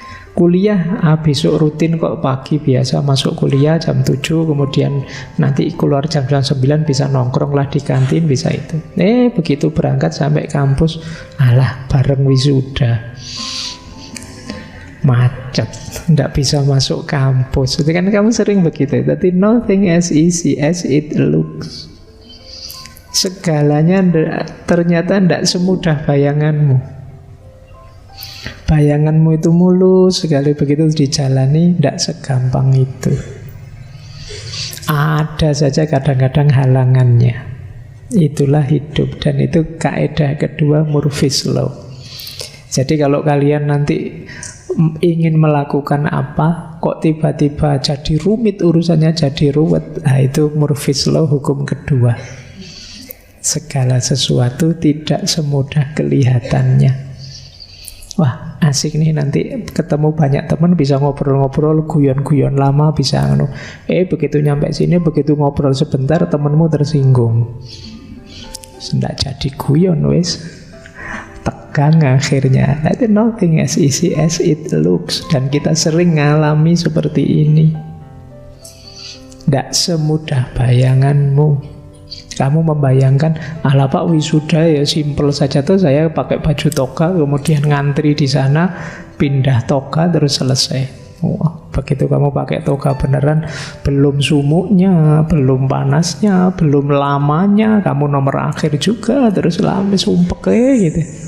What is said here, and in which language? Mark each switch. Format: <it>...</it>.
<id>Kuliah, besok rutin kok pagi biasa masuk kuliah jam 7, kemudian nanti keluar jam 9 bisa nongkrong lah di kantin, bisa itu. Begitu berangkat sampai kampus, alah bareng wisuda. Macet, tidak bisa masuk kampus. Itu kan kamu sering begitu. Tapi</id> <en>nothing as easy as it looks.</en> <id>Segalanya ternyata tidak semudah bayanganmu. Bayanganmu itu mulus, sekali begitu dijalani tidak segampang itu. Ada saja kadang-kadang halangannya. Itulah hidup, dan itu kaidah kedua Murphy's Law. Jadi kalau kalian nanti ingin melakukan apa, kok tiba-tiba jadi rumit urusannya, jadi ruwet, nah itu Murphy's Law hukum kedua. Segala sesuatu tidak semudah kelihatannya. Wah, asik nih, nanti ketemu banyak teman, bisa ngobrol-ngobrol, guyon-guyon lama, bisa begitu nyampe sini, begitu ngobrol sebentar, temanmu tersinggung. Tidak jadi guyon, wes. Tegang akhirnya.</id> <en>That's nothing as easy as it looks.</en> <id>Dan kita sering ngalami seperti ini. Tidak semudah bayanganmu. Kamu membayangkan, ala Pak wisuda ya simple saja tuh, saya pakai baju toga, kemudian ngantri di sana, pindah toga, terus selesai. Wah, begitu kamu pakai toga beneran, belum sumuknya, belum panasnya, belum lamanya, kamu nomor akhir juga, terus lama sumpek gitu.</id>